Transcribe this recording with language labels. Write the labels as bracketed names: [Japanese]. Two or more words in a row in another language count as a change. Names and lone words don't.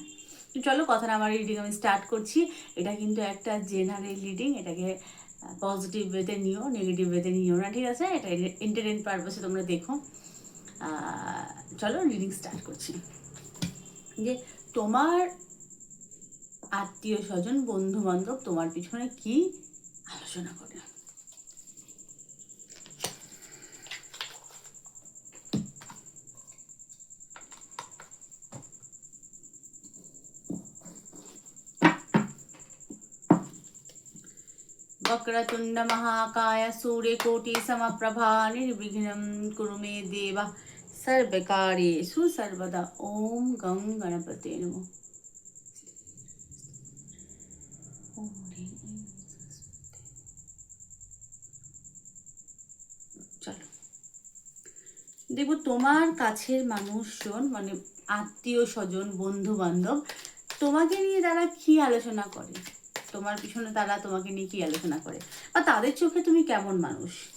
[Bangla] তো চলো কথা না বাড়িয়ে রিডিং আমি স্টার্ট করছি। এটা কিন্তু একটা [English] general reading, [Bangla] এটাকে [English] positive wayte [Bangla] নিও, [English] negative wayte [Bangla] নিও না, ঠিক আছে? এটা [English] entertain purpose [Bangla] তোমরা দেখো। চলো [English] reading start [Bangla] করছি। যে তোমার আত্মীয় স্বজন বন্ধু বান্ধব তোমার পিছনে কি আলোচনা করে। [Sanskrit] वक्रतुंड महाकाय सूर्यकोटि समप्रभा निर्विघ्नं कुरु मे देव सर्वकार्येषु सर्वदा। ओम गं गणपते नमः। [Bangla] চলো দেখো তোমার কাছের মানুষজন, মানে আত্মীয় স্বজন বন্ধু বান্ধব তোমাকে নিয়ে তারা কি আলোচনা করে, তোমার পিছনে তারা তোমাকে নিয়ে কি আলোচনা করে, বা তাদের চোখে তুমি কেমন মানুষ।